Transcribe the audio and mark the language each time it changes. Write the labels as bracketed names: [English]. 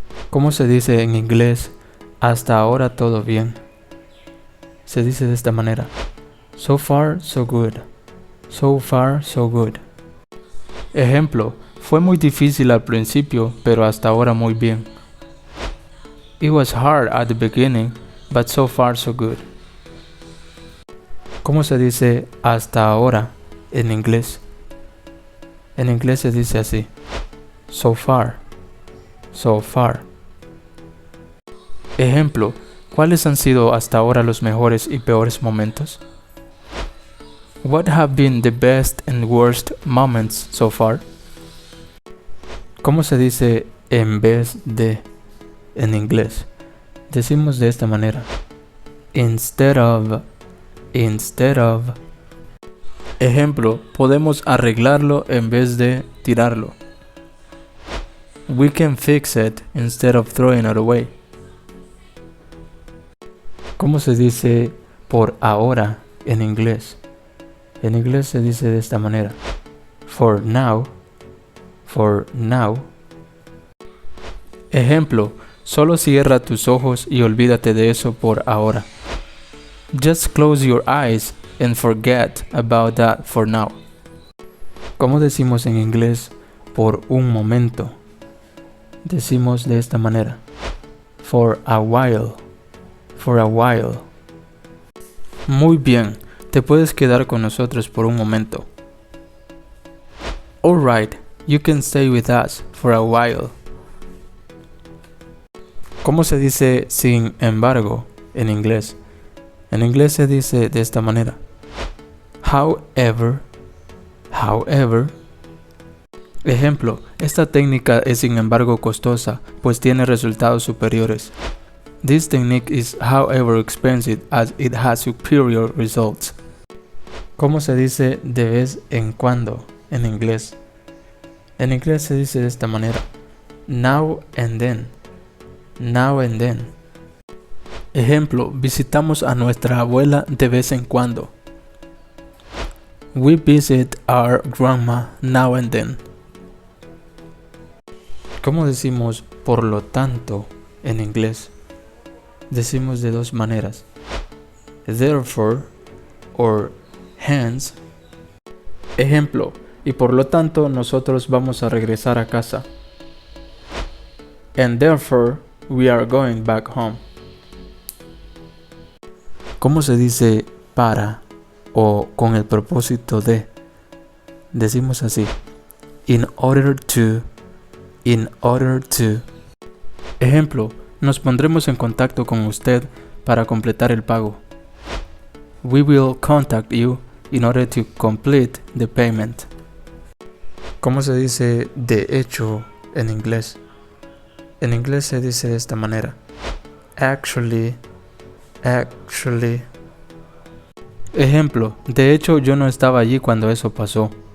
[Spanish] ¿Cómo se dice en inglés hasta ahora todo bien? Se dice de esta manera: [English] so far, so good. [Spanish] So far, so good. Ejemplo: fue muy difícil al principio, pero hasta ahora muy bien. [English] It was hard at the beginning, but so far, so good. [Spanish] ¿Cómo se dice hasta ahora en inglés? En inglés se dice así: [English] so far. So far. [Spanish] Ejemplo: ¿cuáles han sido hasta ahora los mejores y peores momentos? [English] What have been the best and worst moments so far? [Spanish] ¿Cómo se dice en vez de en inglés? Decimos de esta manera: [English] instead of. Instead of. [Spanish] Ejemplo: podemos arreglarlo en vez de tirarlo. [English] We can fix it instead of throwing it away. [Spanish] ¿Cómo se dice por ahora en inglés? En inglés se dice de esta manera: [English] for now. For now. [Spanish] Ejemplo: Solo cierra tus ojos y olvídate de eso por ahora. [English] Just close your eyes and forget about that for now. [Spanish] ¿Cómo decimos en inglés por un momento? Decimos de esta manera: [English] for a while. For a while. [Spanish] Muy bien, te puedes quedar con nosotros por un momento. [English] Alright, you can stay with us for a while. [Spanish] ¿Cómo se dice sin embargo en inglés? En inglés se dice de esta manera: [English] however. However. [Spanish] Ejemplo, esta técnica es sin embargo costosa, pues tiene resultados superiores. [English] This technique is however expensive as it has superior results. [Spanish] ¿Cómo se dice de vez en cuando en inglés? En inglés se dice de esta manera: [English] now and then. Now and then. [Spanish] Ejemplo, visitamos a nuestra abuela de vez en cuando. [English] We visit our grandma now and then. [Spanish] ¿Cómo decimos por lo tanto en inglés? Decimos de dos maneras: [English] therefore or hence. [Spanish] Ejemplo, y por lo tanto nosotros vamos a regresar a casa. [English] And therefore we are going back home. [Spanish] ¿Cómo se dice para o con el propósito de? Decimos así: [English] in order to. In order to. [Spanish] Ejemplo, nos pondremos en contacto con usted para completar el pago. [English] We will contact you in order to complete the payment. [Spanish] ¿Cómo se dice de hecho en inglés? En inglés se dice de esta manera: [English] actually. Actually. [Spanish] Ejemplo, de hecho yo no estaba allí cuando eso pasó.